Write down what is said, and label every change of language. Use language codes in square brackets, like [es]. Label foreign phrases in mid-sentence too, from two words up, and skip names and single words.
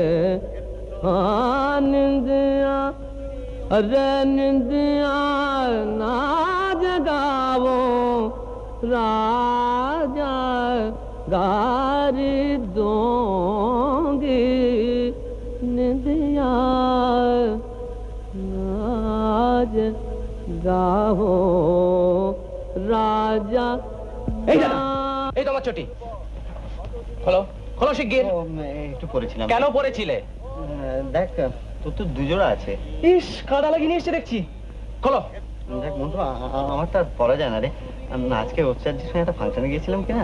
[bho] निंदिया, अरे निंदिया ना जगावो राजा गार दोगे, निंदिया नाज गाहो राजा। [bn] এই দাদা, এই তোমার চটি খোলো, খোলো শিগগির। একটু পরেছিলাম। কেন পড়েছিলে? দেখ তোর তো দুজোড়া আছে। ইস, কাদা লাগিয়ে নিয়ে এসে দেখছি। খোলো। দেখ মন্টু, আমার তো আর পরা যায় না রে। আজকে ওস্তাদের সঙ্গে একটা ফাংশনে গিয়েছিলাম কিনা।